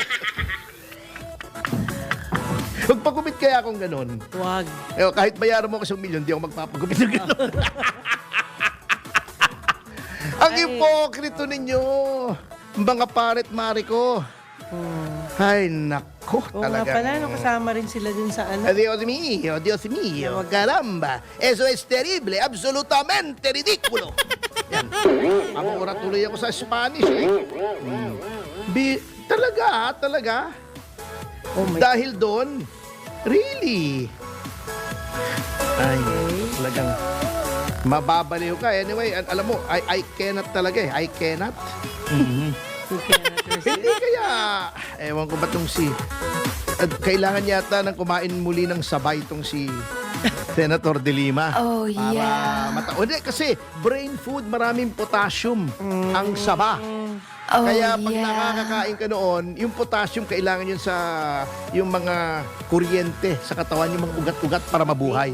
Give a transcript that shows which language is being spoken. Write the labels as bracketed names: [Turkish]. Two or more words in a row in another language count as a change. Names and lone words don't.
[Filipino] Magpagupit kaya akong ganun. Wag. Kahit bayaran mo ko 1 milyon, di ako magpapagupit ng ganun. Ang ipokrito ninyo, mga paret-mari ko. Ay, nako, Oo nga talaga. pala, kasama rin sila dun sa ano. [Spanish] Dios mío, caramba. Eso es terrible, absolutamente ridículo. [Filipino] Yan. Amura tuloy ako sa Spanish Talaga. [English] Oh my [Filipino] Dahil doon, really. Ay, talagang mababaliw ka. Anyway, alam mo, [English] I cannot talaga I cannot. You cannot resist. [Filipino] Hindi kaya, ewan ko ba itong kailangan yata nang kumain muli ng sabay itong si Senator De Lima. [English] Oh, yeah. [Filipino] Hindi, kasi brain food, maraming potassium ang saba. Oh, Kaya pag [English] yeah. [Filipino] nakakakain ka noon, yung potassium kailangan yun sa yung mga kuryente sa katawan, yung mga ugat-ugat para mabuhay.